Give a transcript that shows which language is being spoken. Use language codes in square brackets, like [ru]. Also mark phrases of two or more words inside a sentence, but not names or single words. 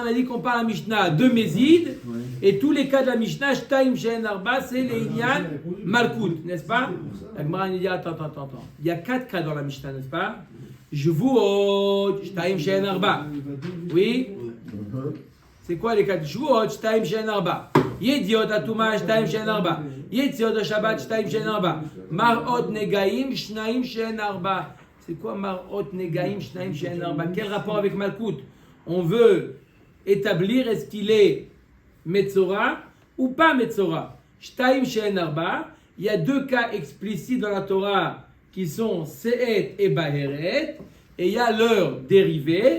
[fr] On a dit qu'on parle la Mishnah de Mézid, et tous les cas de la Mishnah, [he] שתים שהן ארבע, [fr] c'est les [he] ענין מלקות, [fr] n'est-ce pas? La Gemara nous dit, attends. Il y a 4 cas dans la Mishnah, n'est-ce pas? [he] שבועות, שתים שהן ארבע. [fr] Oui? C'est quoi les 4? [he] שבועות, שתים שהן ארבע. ידיעות טומאה, שתים שהן ארבע. יציאות שבת, שתים שהן ארבע. מראות נגעים, שנים שהן ארבע. [fr] C'est quoi [he] מראות נגעים, שנים שהן ארבע? [fr] Quel rapport avec Malkout? On veut établir est-ce qu'il est Metzora ou pas Metzora. [he] שתים שהן ארבע, [fr] il y a 2 cas explicites dans la Torah qui sont Se'et et Baheret, et il y a leur dérivé.